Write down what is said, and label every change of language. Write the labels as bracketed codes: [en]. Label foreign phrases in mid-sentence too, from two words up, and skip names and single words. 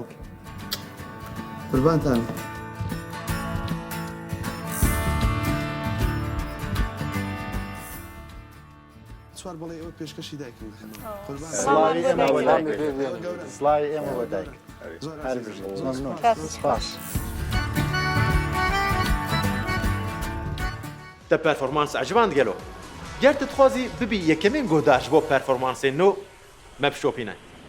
[ckb] قوربانتان چوار بەڵێ ئەوە پێشکەشی دایکم سڵاوی ئێمە بۆ دایک هەر بژێت سپاس [ku] te performans ecivand gelo. Ger tu dixwazî bibî yekemîn guhdaş bo performansên nû me bişopîne.